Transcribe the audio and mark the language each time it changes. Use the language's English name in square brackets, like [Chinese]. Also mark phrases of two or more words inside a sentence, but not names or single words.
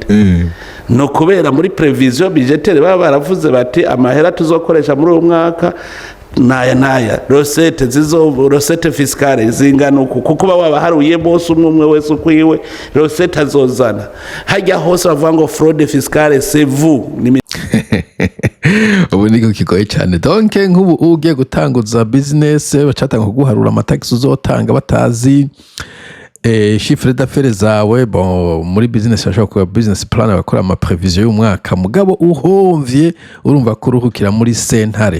[Rundi] No kubera muri [French] prevision budgetaire [Rundi] baba baravuze bati amahera tuzokoresha muri uwo mwaka naya [French] rosette fiscale [Rundi] zingana uku, kuko baba haruye bose umwe wese ukwiwe rosette azozana. Hajya hose bavuga ngo [French] fraude fiscale c'est vous. [Rundi] Ubu niko kigoye cyane. Donc nk'ubu ugiye gutanguza business bacatanga kuguharura amatax uzotanga batazi [French] chiffre d'affaires [Rundi] zawe. Bon, muri business bashaka kuba [English] business plan [Rundi] bakora ama prevision y'umwaka, mugabo uhomvye urumva ko uruhukira muri sentare.